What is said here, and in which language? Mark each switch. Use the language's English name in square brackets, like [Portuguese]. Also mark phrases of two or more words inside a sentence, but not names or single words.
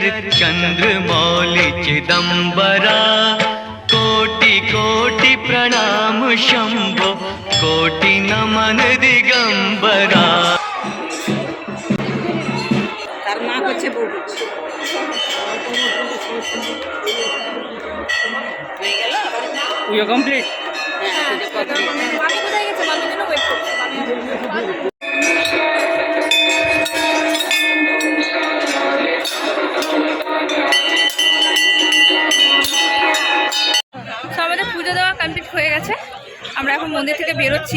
[Hindi] चंद्रमौलि चिदंबरा कोटि कोटि प्रणाम शंभो कोटि नमन दिगंबरा। [Bangla] তার মা করছে বউ করছে হয়ে গেল পুজো কমপ্লিট। মামি কোথায় গেছে? মামির জন্য ওয়েট করছে। তো আমাদের পুজো দেওয়া কমপ্লিট হয়ে গেছে, আমরা এখন মন্দির থেকে বেরোচ্ছি।